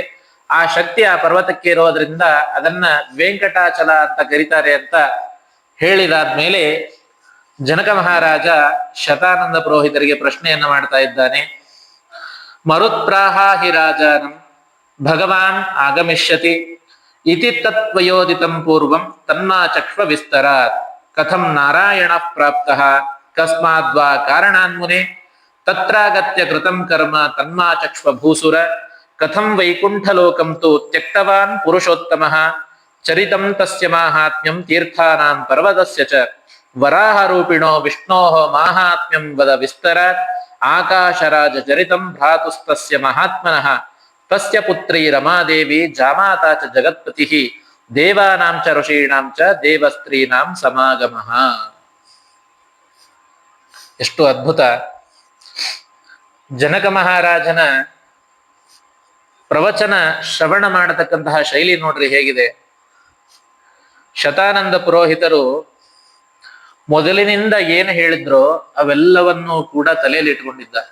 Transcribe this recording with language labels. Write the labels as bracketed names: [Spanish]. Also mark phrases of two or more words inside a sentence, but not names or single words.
[Kannada] ಆ ಶಕ್ತಿ ಆ ಪರ್ವತಕ್ಕೆ ಇರೋದ್ರಿಂದ ಅದನ್ನ ವೆಂಕಟಾಚಲ ಅಂತ ಕರೀತಾರೆ ಅಂತ ಹೇಳಿದಾದ್ಮೇಲೆ ಜನಕ ಮಹಾರಾಜ ಶತಾನಂದ ಪುರೋಹಿತರಿಗೆ ಪ್ರಶ್ನೆಯನ್ನ ಮಾಡ್ತಾ ಇದ್ದಾನೆ. [Sanskrit] ಮರುತ್ಪ್ರಾಹಿ ರಾಜಾನಂ ಭಗವಾನ್ ಆಗಮಿಷ್ಯತಿ ಇತಿ ತತ್ವಯೋದಿತಂ ಪೂರ್ವಂ ತನ್ಮಾ ಚಕ್ಷ್ವ ವಿಸ್ತರಾತ್. ಕಥಂ ನಾರಾಯಣ ಪ್ರಾಪ್ತಃ ಕಸ್ಮಾದ್ವಾ ಕಾರಣಾನ್ಮುನೆ ತತ್ರಾಗತ್ಯ ಕೃತಂ ಕರ್ಮ ತನ್ಮಾ ಚಕ್ಷ್ವ ಭೂಸುರ. ಕಥಂ ವೈಕುಂಠಲೋಕಂ ತು ತ್ಯಕ್ತವಾನ್ ಪುರುಷೋತ್ತಮಃ ಚರಿತಂ ತಸ್ಯ ಮಾಹಾತ್ಮ್ಯಂ ತೀರ್ಥಾನಾಂ ಪರ್ವತಸ್ಯ ಚ ವರಾಹ ರೂಪಿಣೋ ವಿಷ್ಣೋಃ ಮಾಹಾತ್ಮ್ಯಂ ವದ ವಿಸ್ತರಾತ್. ಆಕಾಶರಾಜ ಚರಿತಂ ಭ್ರಾತುಸ್ತಸ್ಯ ಮಹಾತ್ಮನಃ ತಸ್ಯ ಪುತ್ರಿ ರಮಾದೇವಿ ಜಾಮಾತಾ ಚ ಜಗತ್ಪತಿ ದೇವಾನಾಂ ಚ ಋಷೀಣಾಂ ಚ ದೇವಸ್ತ್ರೀನಾಂ ಸಮಾಗಮಃ. [Kannada] ಎಷ್ಟು ಅದ್ಭುತ! ಜನಕ ಮಹಾರಾಜನ ಪ್ರವಚನ ಶ್ರವಣ ಮಾಡತಕ್ಕಂತಹ ಶೈಲಿ ನೋಡ್ರಿ ಹೇಗಿದೆ. ಶತಾನಂದ ಪುರೋಹಿತರು ಮೊದಲಿನಿಂದ ಏನು ಹೇಳಿದ್ರೋ ಅವೆಲ್ಲವನ್ನೂ ಕೂಡ ತಲೆಯಲ್ಲಿ ಇಟ್ಕೊಂಡಿದ್ದ.